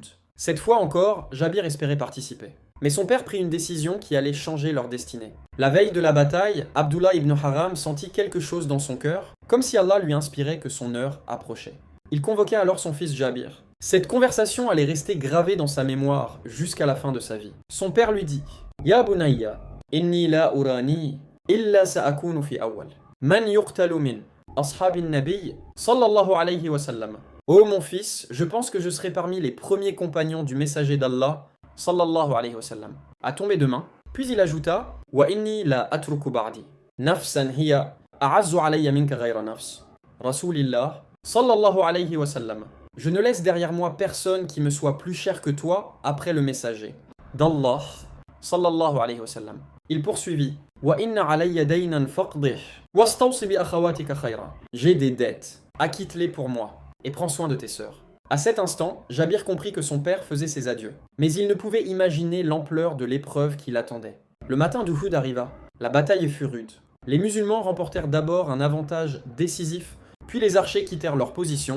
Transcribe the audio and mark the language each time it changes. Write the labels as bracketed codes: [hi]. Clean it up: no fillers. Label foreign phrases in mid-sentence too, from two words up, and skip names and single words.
[fr] Cette fois encore, Jabir espérait participer. Mais son père prit une décision qui allait changer leur destinée. La veille de la bataille, Abdullah ibn Haram sentit quelque chose dans son cœur, comme si Allah lui inspirait que son heure approchait. Il convoqua alors son fils Jabir. Cette conversation allait rester gravée dans sa mémoire jusqu'à la fin de sa vie. Son père lui dit « [ar] يا بني إني لا أراني إلا سأكون في أول. من يقتل من أصحاب النبي صلى الله عليه وسلم. [fr] » Ô mon fils, je pense que je serai parmi les premiers compagnons du messager d'Allah, [ar] صلى الله عليه وسلم, [fr] à tomber de main. Puis il ajouta « [ar] وإني لا أترك بعدي نفسا هي أعز علي منك غير نفس. رسول الله صلى الله عليه وسلم. [fr] Je ne laisse derrière moi personne qui me soit plus cher que toi après le messager d'Allah, [ar] صلى الله عليه وسلم. » [fr] Il poursuivit « [ar] وإن علي دينا فاقضه واستوص بأخواتك خيرا. [fr] » J'ai des dettes, acquitte-les pour moi, et prends soin de tes sœurs. À cet instant, Jabir comprit que son père faisait ses adieux. Mais il ne pouvait imaginer l'ampleur de l'épreuve qui l'attendait. Le matin d'Uhud arriva. La bataille fut rude. Les musulmans remportèrent d'abord un avantage décisif, puis les archers quittèrent leur position.